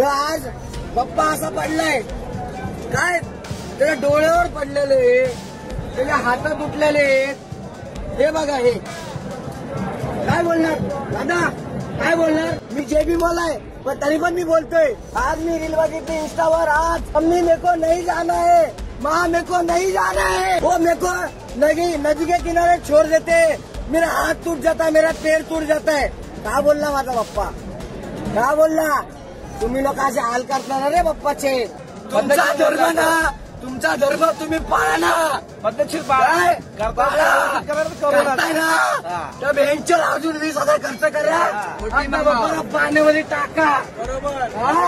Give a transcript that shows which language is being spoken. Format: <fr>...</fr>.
<mr>आज बाप्पा असा पडलाय काय, त्याच्या डोळ्यावर पडलेले, त्याच्या हातात उठलेले, हे बघा, हे काय बोलणार दादा, काय बोलणार? मी जे भी बोलाय पण तरी पण मी बोलतोय। आज मी रील बघितली इंस्टावर,</mr> <hi>आज मम्मी मेरे को नहीं जाना है, माँ मेरे को नहीं जाना है, वो मेरे को नदी के किनारे छोड़ देते, मेरा हाथ टूट जाता है, मेरा पैर टूट जाता है।</hi> <mr>क्या बोलला माझा बाप्पा, क्या बोलला? तुम्ही लोक असे हाल करता रे बाप्पाचे। तुमचा धर्म ना, तुमचा धर्म तुम्ही पाळा ना, पद्धतशीर पाळा करताय ना, तर बेंचवर अजून 20,000 खर्च करा, बाप्पाला पाण्यामध्ये टाका, बरोबर?</mr>